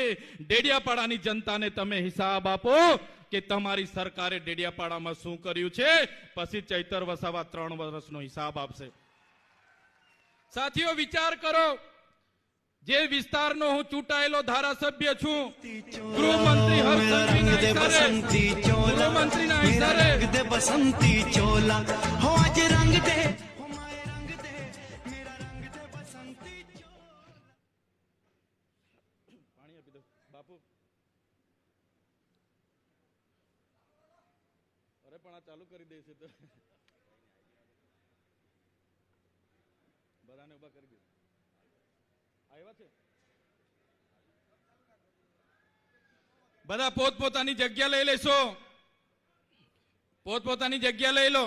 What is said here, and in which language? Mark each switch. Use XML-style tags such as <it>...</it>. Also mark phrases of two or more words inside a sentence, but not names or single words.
<gu>ડેડિયાપાડાની જનતાને તમે હિસાબ આપો કે તમારી સરકારે ડેડિયાપાડામાં શું કર્યું છે, પછી ચૈતર વસાવા 3 વર્ષનો હિસાબ આપશે. સાથીઓ વિચાર કરો, જે વિસ્તારનો હું ચૂંટાયેલો ધારાસભ્ય છું, ગૃહમંત્રી હર્ષ સંઘવીના ઇશારે, ગૃહમંત્રીના ઇશારે</gu> <hi>बसंती चोला हो आज रंग दे हो माए रंग दे मेरा रंग दे बसंती चोला।</hi> <gu>પાણી આપી દો બાપુ. અરે પણ આ ચાલુ કરી દેશે તો બધાને ઉભા કરી દે. આવ્યા છે બધા પોતપોતાની જગ્યા લઈ લેશો, પોતપોતાની જગ્યા લઈ લો.</gu>